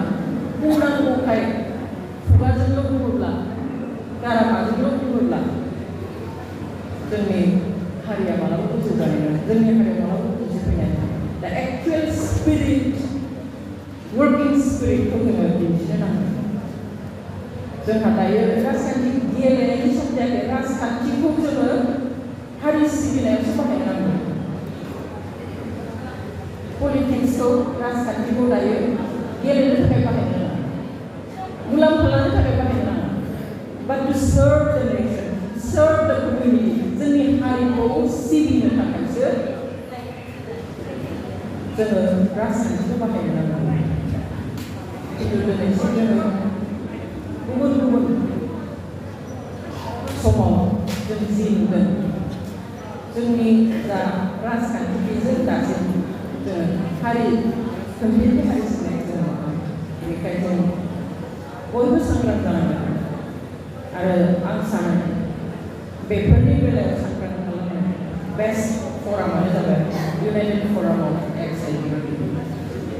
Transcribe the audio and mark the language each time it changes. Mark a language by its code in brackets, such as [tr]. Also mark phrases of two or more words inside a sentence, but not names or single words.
[brx] बुंनांगौखाय खुगाजोंल' बुङोब्ला गारामाजोंल' बुङोब्ला जोंनि हारिया मालाबाबो जौगानाय नङा जोंनि हारिया मालाबाबो बुजिफैनाय नङा दा [en] actual spirit working [brx] स्पिरिटखौ जोङो दिन्थिनो नांगोन जोंहा दायो राजखान्थि गेलेनायनि सम जायाखै राजखान्थिखौ जोङो हारि सिबिनायावसो बाहायनांगौ पलिटिक्सखौ राजखान्थिखौ दायो गेलेनो थाखाय बाहायनो नाङा मुलाम्फा लानो थाखाय बाहायनो नाङा [en] but to serve the nation serve the community [brx] जोंनि हारिखौ सिबिनो थाखायसो जोङो राजखान्थिखौ बाहायनो नांगौ खिन्थु दिनैसिम जोङो गुबुन गुबुन समाव जों जि नुदों जोंनि जा राजखान्थिजों दासिम जोङो हारि खौसेथि हारि सिबिनाय जोङो बेनिखायनो जों बयबो सांग्रां जानांगोन आरो आं सानो बेफोरनि बेलायाव सांग्रां खालामनो बेस्ट फरामानो जाबाय इउनाइटेड फराम अफ एक्स एन्ड